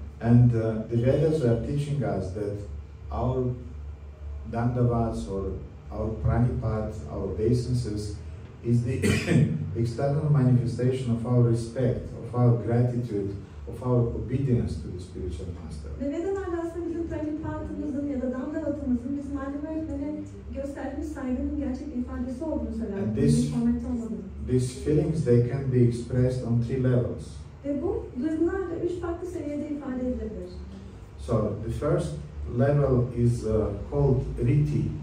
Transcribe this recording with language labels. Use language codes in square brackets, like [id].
[en] And the Vedas are teaching us that our dandavats or our pranipāt, our obeisances is the external manifestation of our respect, of our gratitude, of our obedience to the spiritual master. [tr] Ve Vedalarda aslında bizim pranipātamızın ya da dandavatımızın bizim manevi öğretmene gösterdiğimiz saygının gerçek bir ifadesi olduğunu söyler. [en] And these feelings, they can be expressed on 3 levels. [tr] Ve bu duygular da 3 farklı seviyede ifade edilebilir. [en] So the first level is called riti.